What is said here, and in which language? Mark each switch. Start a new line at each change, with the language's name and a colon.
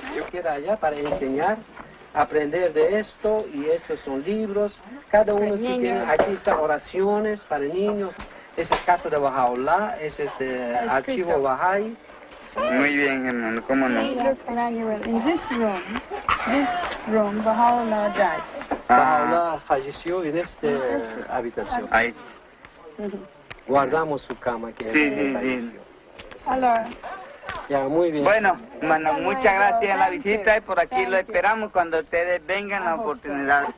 Spanish: Yo quiero allá para enseñar, aprender de esto, y estos son libros. Cada uno sí tiene, aquí están oraciones para niños. Esa es casa de Baha'u'llah, ese es archivo Baha'i. Muy bien, hermano, ¿cómo no?
English: In this room, Baha'u'llah died.
Spanish: Bahá'u'lláh falleció en esta habitación. Ahí. Guardamos su cama que Sí. falleció.
Italian: Allora,
Spanish: Ya, muy bien. Bueno, hermano, muchas gracias a la visita y por aquí lo esperamos cuando ustedes vengan la oportunidad.